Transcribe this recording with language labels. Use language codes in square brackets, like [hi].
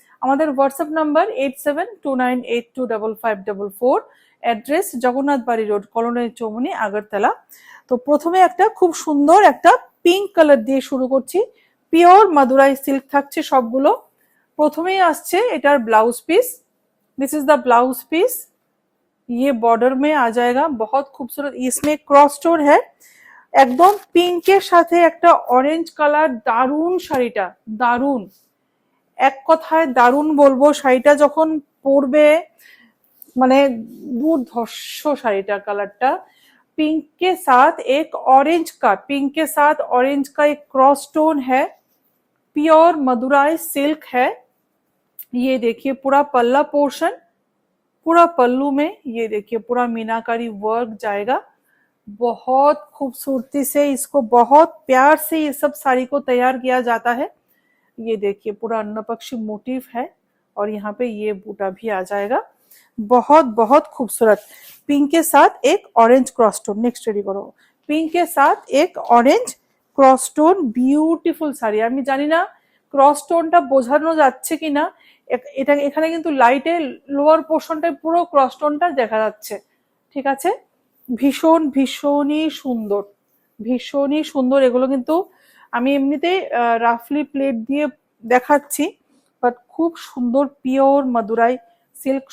[bn] আমাদের WhatsApp number 8729825544, address Jagannath বাড়ি road, colony Chowmuhani, Agartala. তো প্রথমে একটা খুব সুন্দর একটা পিঙ্ক কালার দিয়ে শুরু করছি। পিওর মাদুরাই সিল্ক থাকছে সবগুলো। প্রথমেই আসছে এটার blouse piece. [en] This is the blouse piece. [hi] ये बॉर्डर में आ जाएगा, बहुत खूबसूरत। इसमें क्रॉस स्टोन है, [bn] একদম পিঙ্কের সাথে একটা অরেঞ্জ কালার। দারুণ শাড়িটা, দারুণ, এক কথায় দারুণ বলবো। শাড়িটা যখন পরবে মানে দুর্ধর্ষ শাড়িটা। [hi] कलरটা पिंक के साथ एक ऑरेंज का, पिंक के साथ ऑरेंज का एक क्रॉस स्टोन है। प्योर मदुराई सिल्क है। ये देखिए पूरा पल्ला पोर्शन, पूरा पल्लू में ये देखिए पूरा मीनाकारी वर्क जाएगा। बहुत खूबसूरती से इसको, बहुत प्यार से ये सब साड़ी को तैयार किया जाता है। ये देखिए पूरा अन्नपक्षी मोटिव है, और यहाँ पे ये बूटा भी आ जाएगा। बहुत बहुत खूबसूरत। पिंक के साथ एक orange cross stone. Next ready करो। पिंक के साथ एक orange cross stone, [bn] beautiful sari. আমি জানি না ক্রস স্টোনটা বোঝানো যাচ্ছে কিনা। এটা এখানে কিন্তু লাইটে লোয়ার পোর্শনটায় পুরো ক্রস স্টোনটা দেখা যাচ্ছে, ঠিক আছে। ভীষণ ভীষণই সুন্দর, ভীষণই সুন্দর। এগুলো কিন্তু আমি এমনিতেই রাফলি প্লেট দিয়ে দেখাচ্ছি, বাট খুব সুন্দর পিওর মাদুরাই সিল্ক।